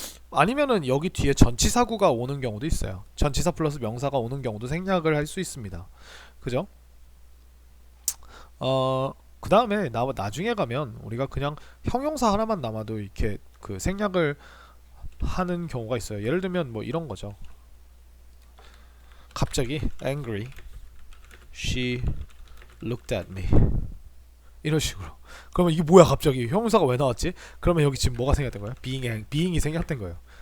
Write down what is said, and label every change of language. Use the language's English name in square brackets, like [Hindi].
[Korean] 아니면은 여기 뒤에 전치사구가 오는 경우도 있어요. 전치사 플러스 명사가 오는 경우도 생략을 할 수 있습니다. 그죠? 그 다음에 나중에 가면 우리가 그냥 형용사 하나만 남아도 이렇게 그 생략을 하는 경우가 있어요. 예를 들면 뭐 이런 거죠. 갑자기 [English] angry, she looked at me, [Korean] 이런 식으로. 그러면 이게 뭐야, 갑자기 형용사가 왜 나왔지? 그러면 여기 지금 뭐가 생략된 거예요? being이 생략된 거예요.